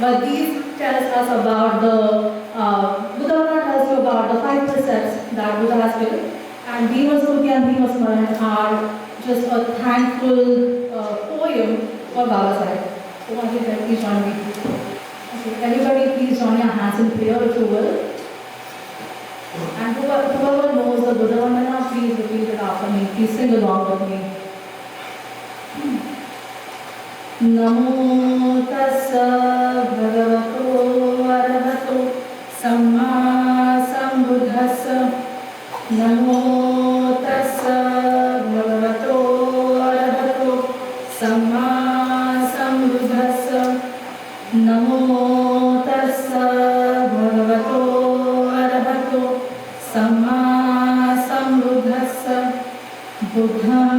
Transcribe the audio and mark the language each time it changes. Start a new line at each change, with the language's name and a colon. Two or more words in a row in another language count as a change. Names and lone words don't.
English: But these tells us about the Buddha tells you about the 5 precepts that Buddha has given, and Diwas Stuti and Diwas Smaran are just a thankful poem for Baba Sahib. So once again, please join me. Okay, everybody please join your hands in prayer if you will. And whoever knows the Buddha Vandana, please repeat it after me. Please sing along with me.
Pali: नमो तस्स भगवतो अरहतो सम्मा सम्बुद्धस्स नमो तस्स भगवतो अरहतो सम्मा सम्बुद्धस्स नमो तस्स भगवतो अरहतो सम्मा सम्बुद्धस्स बुद्धं